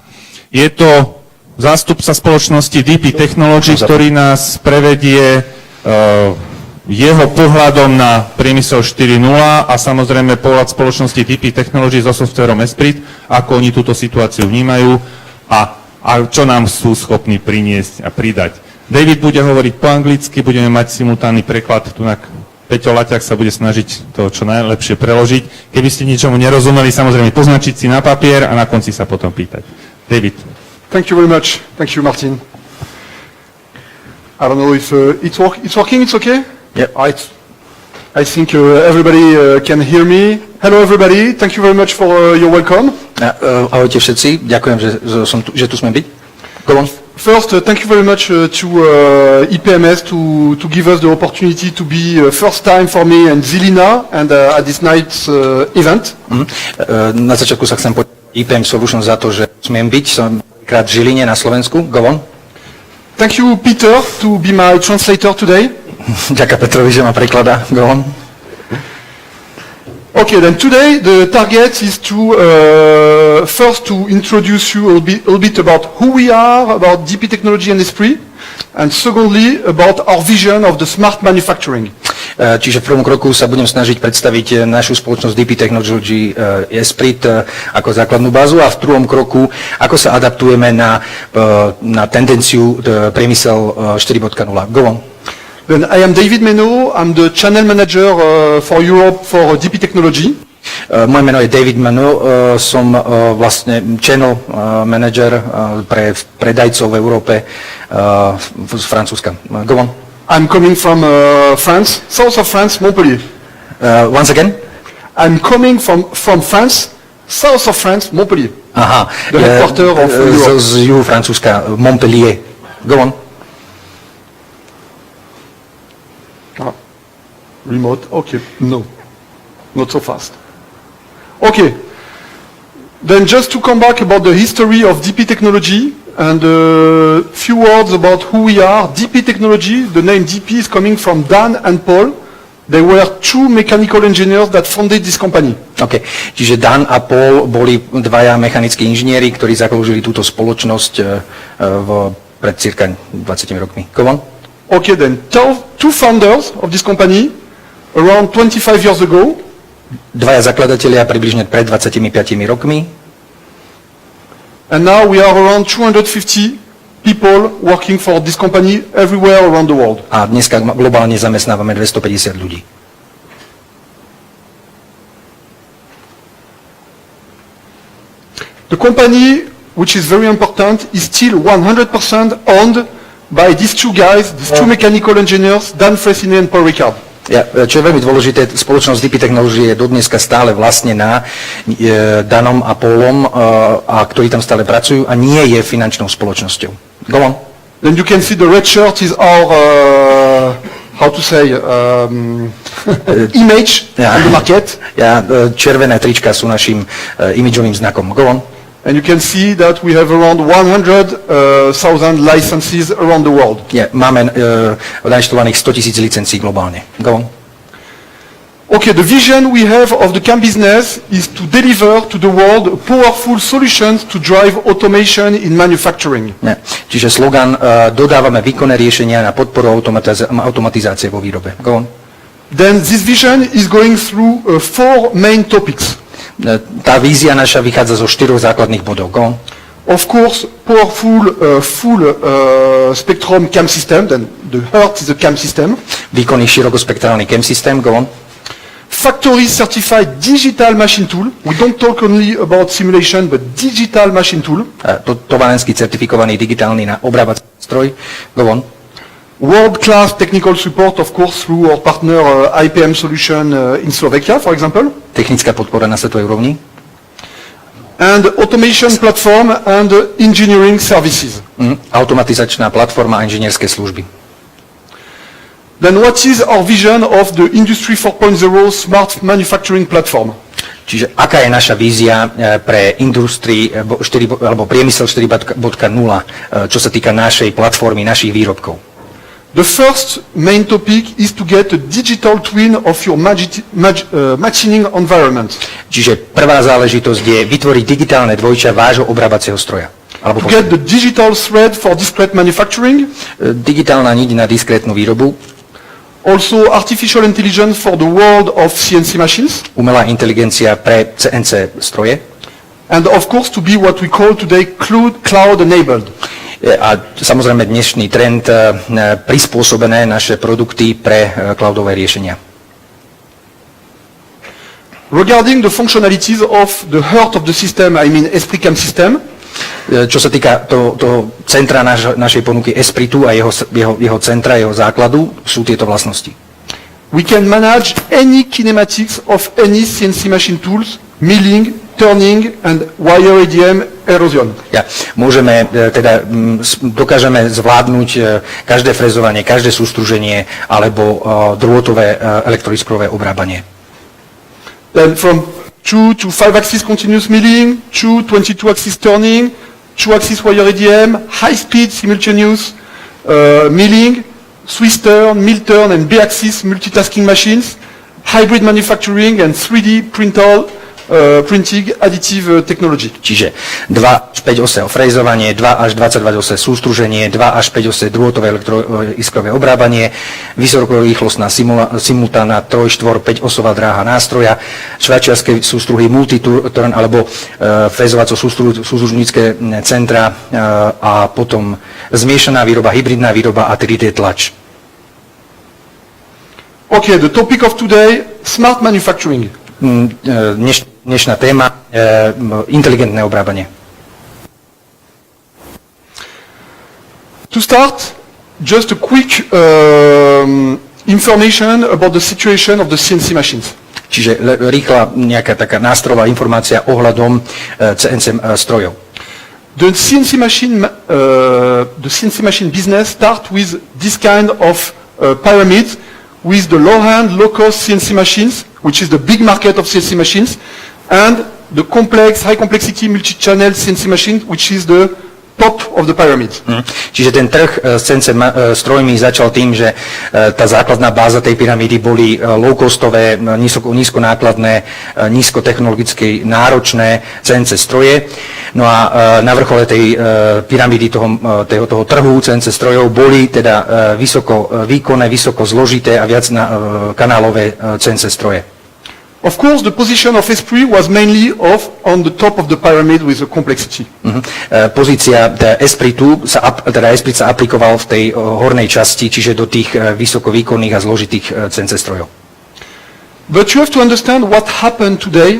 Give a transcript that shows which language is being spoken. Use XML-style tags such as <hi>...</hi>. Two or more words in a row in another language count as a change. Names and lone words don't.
<sk>Je to zástupca spoločnosti DP Technology, ktorý nás prevedie jeho pohľadom na priemysel 4.0 a samozrejme pohľad spoločnosti DP Technology so softverom Esprit, ako oni túto situáciu vnímajú a čo nám sú schopní priniesť a pridať. David bude hovoriť po anglicky, budeme mať simultánny preklad, tunak Peťo Laťák sa bude snažiť to čo najlepšie preložiť. Keby ste ničomu nerozumeli, samozrejme poznačiť si na papier a na konci sa potom pýtať. David.</sk> <en>Thank you very much. Thank you, Martin. I don't know if it's working, it's okay? Yeah. I think everybody can hear me. Hello everybody, thank you very much for your welcome.</en> <sk>Ahojte všetci, ďakujem, že tu sme byť.</sk> <en>Go on. First, thank you very much to IPMS to give us the opportunity to be first time for me and Zilina and at this night's event.</en> <sk>Na začiatku sa chcem poďakovať IPM Solutions za to, že smiem byť, som krát v Žiline na Slovensku.</sk> <en>Go on. Thank you, Peter, to be my translator today.</en> <sk>Ďakujem Petrovi, že ma prekladá.</sk> <en>Go on. Okay, then today the target is to first to introduce you a little bit about who we are, about DP Technology and Esprit, and secondly about our vision of the smart manufacturing.</en> <sk>Čiže v prvom kroku sa budem snažiť predstaviť našu spoločnosť DP Technology Esprit ako základnú bázu a v druhom kroku, ako sa adaptujeme na tendenciu priemysel 4.0.</sk> <en>Go on. Then I am David Meno, I'm the channel manager for Europe for DP Technology.</en> <sk>Moje meno je David Meno, som vlastne</sk> <en>channel manager</en> <sk>pre predajcov v Európe z Francúzska.</sk> <en>Go on. I'm coming from France, south of France, Montpellier. Once again? I'm coming from France, south of France, Montpellier. Aha. The headquarter of Europe.</en> <sk>Z juhu Francúzska,</sk> <en>Montpellier. Go on. Remote, okay, no, not so fast. Okay, then just to come back about the history of DP Technology and a few words about who we are. DP Technology, the name DP is coming from Dan and Paul. They were two mechanical engineers that founded this company.</en> <sk>Okay, čiže Dan a Paul boli dvaja mechanickí inžinieri, ktorí založili túto spoločnosť pred cirka 20 rokmi.</sk> <en>Go on. Okay, then two founders of this company around 25 years ago.</en> <sk>Dvaja zakladatelia približne pred 25 rokmi.</sk> <en>And now we are around 250 people working for this company everywhere around the world.</en> <sk>A dneska globálne zamestnávame 250 ľudí.</sk> <en>The company, which is very important, is still 100% owned by these two guys, these two mechanical engineers, Dan Fressine and Paul Ricard.</en> <sk>Čo je veľmi dôležité, spoločnosť DP Technology je dodneska stále vlastnená Danom a Paulom, a ktorí tam stále pracujú a nie je finančnou spoločnosťou.</sk> <en>Go on. Then you can see the red shirt is our, how to say, image on the market.</en> <sk>Červené trička sú našim imidžovým znakom.</sk> <en>Go on. And you can see that we have around 100,000 licenses around the world.</en> <sk>Máme nainštalovaných 100,000 licencií globálne.</sk> <en>Go on. Okay, the vision we have of the CAM business is to deliver to the world powerful solutions to drive automation in manufacturing.</en> <sk>Čiže slogan dodávame výkonné riešenia na podporu automatizácie vo výrobe.</sk> <en>Go on. Then this vision is going through four main topics.</en> <sk>Tá vízia naša vychádza zo 4 základných bodov.</sk> <en>Go on. Of course, powerful full spectrum CAM system, then the heart is the CAM system.</en> <sk>Výkonný širokospektrálny CAM systém.</sk> <en>Go on. Factory certified digital machine tool. We don't talk only about simulation, but digital machine tool.</en> <sk>Tovarenský certifikovaný digitálny obrábací stroj.</sk> <en>Go on. World-class technical support, of course, through our partner IPM Solution in Slovakia, for example.</en> <sk>Technická podpora na svetovej úrovni.</sk> <en>And automation platform and engineering services.</en> <sk>Automatizačná platforma a inžinierské služby.</sk> <en>Then what is our vision of the Industry 4.0 smart manufacturing platform?</en> <sk>Čiže aká je naša vízia pre priemysel 4.0, čo sa týka našej platformy, našich výrobkov?</sk> <en>The first main topic is to get a digital twin of your machining environment.</en> <sk>Čiže prvá záležitosť je vytvoriť digitálne dvojča vášho obrábacieho stroja. Alebo</sk> <en>To get the digital thread for discrete manufacturing.</en> <sk>digitálna niť na diskrétnu výrobu,</sk> <en>Also artificial intelligence for the world of CNC machines.</en> <sk>umelá inteligencia pre CNC stroje</sk> <en>And of course to be what we call today cloud enabled.</en> <sk>a samozrejme dnešný trend prispôsobené naše produkty pre cloudové riešenia.</sk> <en>Regarding the functionalities of the heart of the system, I mean Esprit CAM system,</en> <sk>Čo sa týka toho centra našej ponuky Espritu a jeho centra, jeho základu, sú tieto vlastnosti.</sk> <en>we can manage any kinematics of any CNC machine tools, milling, turning and wire ADM erosion.</en> <sk>Môžeme, dokážeme zvládnuť každé frezovanie, každé sústruženie alebo drôtové elektroiskrové obrábanie.</sk> <en>Then from 2 to 5 axis continuous milling, 2 22 axis turning, 2 axis wire ADM, high speed simultaneous milling, Swiss turn, mill turn and B-axis multitasking machines, hybrid manufacturing and 3D printing additive technology.</en> <sk>Čiže 2 až 5 ose frezovanie, 2 až 22 ose sústruženie, 2 až 5 ose drôtové elektroiskrové obrábanie, vysokorýchlostná simultánna 3, 4, 5 osová dráha nástroja, švajčiarske sústruhy multiturn alebo frezovaco-sústružnícke centra a potom zmiešaná výroba, hybridná výroba a 3D tlač.</sk> <en>Okay, the topic of today, smart manufacturing.</en> <sk>Dnešná téma, inteligentné obrábanie.</sk> <en>To start, just a quick information about the situation of the CNC machines.</en> <sk>Čiže rýchla nejaká taká nástrojová informácia ohľadom CNC strojov.</sk> <en>The CNC machine business start with this kind of pyramid with the low-end, low-cost CNC machines, which is the big market of CNC machines, and the complex, high-complexity multi-channel CNC machine, which is the top of the pyramid.</en> <sk>Čiže ten trh s CNC strojmi začal tým, že tá základná báza tej pyramídy boli low-costové, nízkonákladné, nízkotechnologicky náročné CNC stroje. No a na vrchole tej pyramídy toho trhu CNC strojov boli teda vysoko výkonné, vysoko zložité a viac kanálové CNC stroje.</sk> <en>Of course, the position of Esprit was mainly on the top of the pyramid with the complexity.</en> <sk>Pozícia Espritu Esprit sa aplikoval v tej hornej časti, čiže do tých vysokovýkonných a zložitých CNC strojov.</sk> <en>But you have to understand what happened today.</en>